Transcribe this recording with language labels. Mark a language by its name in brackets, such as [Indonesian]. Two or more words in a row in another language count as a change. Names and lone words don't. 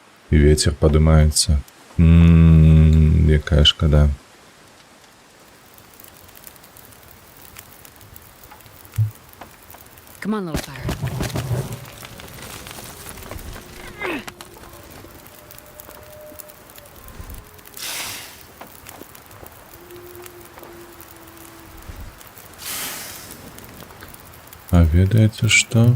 [Belarusian] І ветер падымаецца. Якая шкада. [English] Come on, little fire. [Belarusian] А ведаеце што?